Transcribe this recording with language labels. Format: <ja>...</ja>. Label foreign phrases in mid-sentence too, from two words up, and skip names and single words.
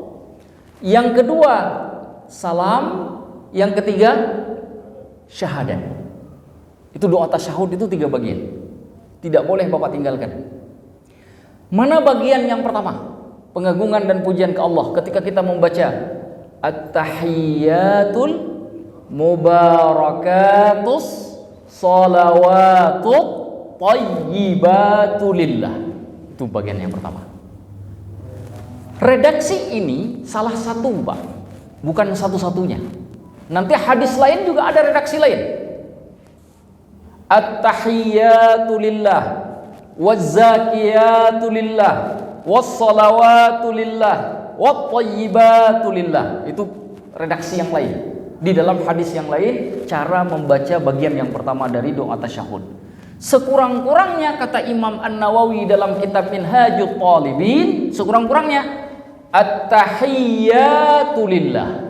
<id>Yang kedua, salam. Yang ketiga, syahadat. Itu doa tasyahud itu 3 bagian. Tidak boleh Bapak tinggalkan. Mana bagian yang pertama? Pengagungan dan pujian ke Allah ketika kita membaca</id> <ar>التحيات المباركات الصلوات الطيبات لله.</ar> <id>Itu bagian yang pertama. Redaksi ini salah satu, Pak, bukan satu-satunya. Nanti hadis lain juga ada redaksi lain.</id> <ar>التحيات لله والزاكيات لله والصلوات لله والطيبات لله.</ar> <id>Itu redaksi yang lain. Di dalam hadis yang lain cara membaca bagian yang pertama dari doa tasyahud. Sekurang-kurangnya kata Imam An-Nawawi dalam kitab Minhajut Talibin, sekurang-kurangnya</id> <ar>التحيات لله.</ar>